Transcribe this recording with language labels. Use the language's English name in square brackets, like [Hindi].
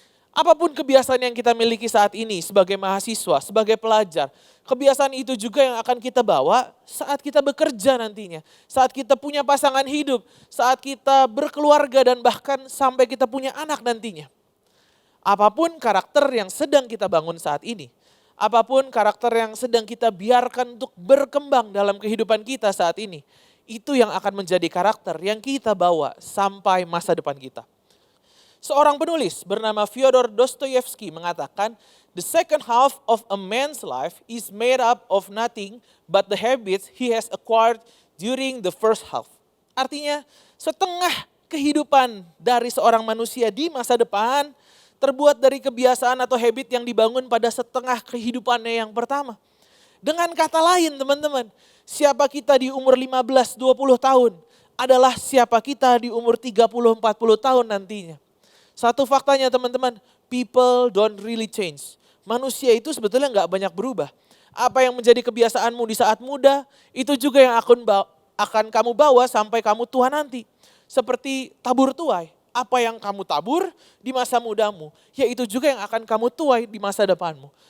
[Indonesian] Apapun kebiasaan yang kita miliki saat ini sebagai mahasiswa, sebagai pelajar, kebiasaan itu juga yang akan kita bawa saat kita bekerja nantinya, saat kita punya pasangan hidup, saat kita berkeluarga dan bahkan sampai kita punya anak nantinya. Apapun karakter yang sedang kita bangun saat ini, apapun karakter yang sedang kita biarkan untuk berkembang dalam kehidupan kita saat ini, itu yang akan menjadi karakter yang kita bawa sampai masa depan kita. Seorang penulis bernama Fyodor Dostoyevsky mengatakan, [English] the second half of a man's life is made up of nothing but the habits he has acquired during the first half. [Indonesian] Artinya, setengah kehidupan dari seorang manusia di masa depan terbuat dari kebiasaan atau habit yang dibangun pada setengah kehidupannya yang pertama. Dengan kata lain teman-teman, siapa kita di umur 15-20 tahun adalah siapa kita di umur 30-40 tahun nantinya. Satu faktanya teman-teman, [English] people don't really change. [Indonesian] Manusia itu sebetulnya nggak banyak berubah. Apa yang menjadi kebiasaanmu di saat muda, itu juga yang akan kamu bawa sampai kamu tua nanti. Seperti tabur tuai. Apa yang kamu tabur di masa mudamu, yaitu juga yang akan kamu tuai di masa depanmu.